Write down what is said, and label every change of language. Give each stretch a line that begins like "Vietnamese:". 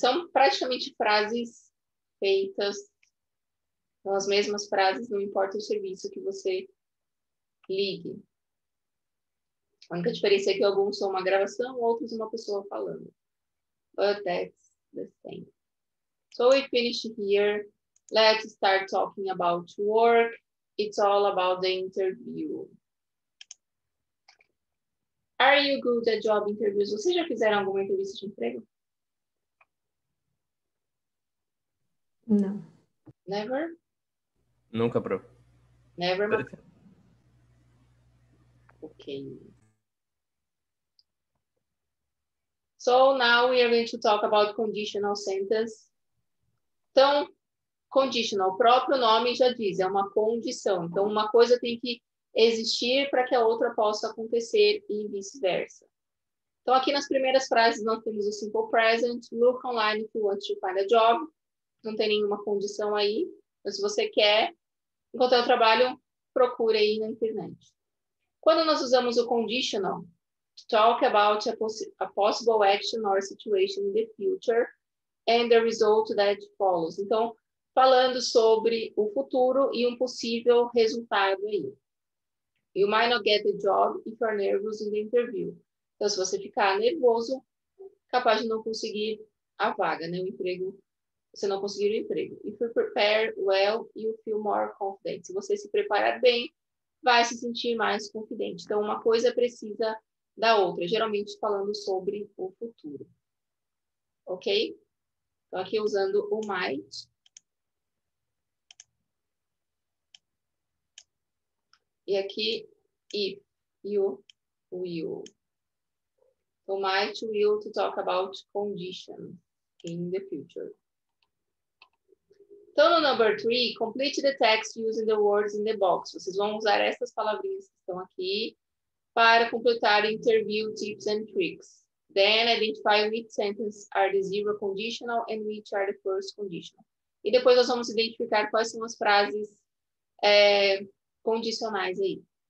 Portuguese: São praticamente frases feitas, são as mesmas frases, não importa o serviço que você ligue. A única diferença é que alguns são uma gravação, outros uma pessoa falando.
English: But that's the same. So we finished here. Let's start talking about work. It's all about the interview. Are you good at job interviews?
Portuguese: Vocês já fizeram alguma entrevista de emprego? Não.
English: Never?
Portuguese: Nunca, prof.
English: Never, okay. So now we are going to talk about conditional sentence.
Portuguese: Então, conditional, o próprio nome já diz, é uma condição. Então, uma coisa tem que existir para que a outra possa acontecer e vice-versa. Então, aqui nas primeiras frases nós temos o simple present,
English: look online if you want to find a job.
Portuguese: Não tem nenhuma condição aí. Mas se você quer encontrar um trabalho, procure aí na internet. Quando nós usamos o conditional,
English: to talk about a possible action or situation in the future and the result that follows.
Portuguese: Então, falando sobre o futuro e um possível resultado aí.
English: You might not get the job if you're nervous in the interview.
Portuguese: Então, se você ficar nervoso, capaz de não conseguir a vaga, né? O emprego, você não conseguir o emprego.
English: If you prepare well, you feel more confident.
Portuguese: Se você se preparar bem, vai se sentir mais confidente. Então, uma coisa precisa da outra, geralmente falando sobre o futuro. Ok? Então, aqui usando o might. E aqui, if, you, will.
English: So, might, will, to talk about conditions in the future.
Portuguese: Então, no
English: number 3, complete the text using the words in the box.
Portuguese: Vocês vão usar essas palavrinhas que estão aqui para completar
English: interview tips and tricks. Then, identify which sentences are the zero conditional and which are the first conditional.
Portuguese: E depois nós vamos identificar quais são as frases condicionais aí.